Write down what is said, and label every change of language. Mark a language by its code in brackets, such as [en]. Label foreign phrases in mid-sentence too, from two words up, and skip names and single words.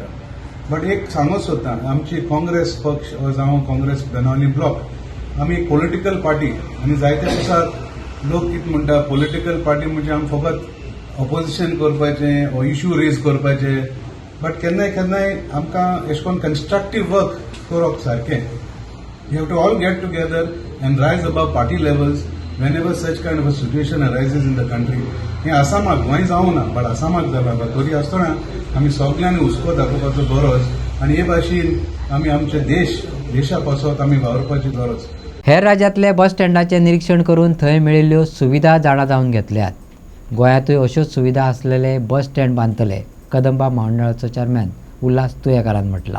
[kok] बट एक सांगूंक सोदता, आमची काँग्रेस पक्ष जावं काँग्रेस बेनावली ब्लॉक आमी एक [en] political party [kok] आनी जायत्या दिसाक लोक कितें म्हणटा [en] political party [kok] म्हणजे आमी फकत ऑपोजिशन करपाचें ओ [en] issue raise [kok] करपाचे. बट केन्नाय केन्नाय आमकां अशें करून [en] constructive work [kok] करप सारकें. [en] you have to all get together and rise above party levels whenever such kind of a situation arises in the country. [kok] हे आसामाक गोंय जावं ना बट आसामाक जाला बट तरी आसतना आमी सगळ्यांनी हुस्को दाखोवपाचो गरज आनी हे भाशेन आमी आमचे देशा पासत आमी वावरपाची गरज. हेर राज्यांतले बस स्टँडाचें निरीक्षण करून थंय मेळिल्ल्यो सुविधा जाणा जावन घेतल्यात. गोंयांतूय अश्योच सुविधा आसलेले बस स्टँड बांदतले, कदंबा महामंडळाचो चेअरमॅन उल्हास तुयेकारान म्हटलां.